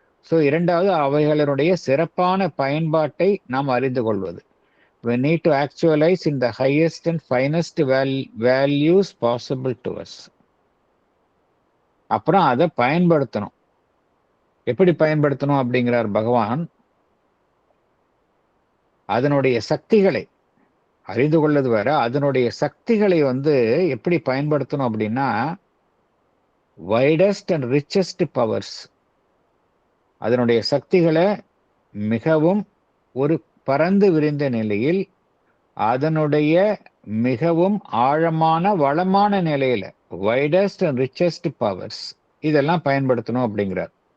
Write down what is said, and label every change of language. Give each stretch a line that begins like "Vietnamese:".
Tamil: So இரண்டாவது, அவைகளினுடைய சிறப்பான பயன்பாட்டை நாம் அறிந்து கொள்வது.
English: we need to actualize in the highest and finest values possible to us.
Tamil: அப்புறம் அதை பயன்படுத்தணும். எப்படி பயன்படுத்தணும் அப்படிங்கிறார் பகவான். அதனுடைய சக்திகளை அறிந்து கொள்ளது வேற, அதனுடைய சக்திகளை எப்படி பயன்படுத்தணும் அப்படின்னா,
English: widest and richest powers,
Tamil: அதனுடைய சக்திகளை மிகவும் ஒரு பரந்து விரிந்த நிலையில், அதனுடைய மிகவும் ஆழமான வளமான நிலையில, வைடஸ்ட் அண்ட் ரிச்சஸ்ட் பவர்ஸ், இதெல்லாம் பயன்படுத்தணும் அப்படிங்கிறார்.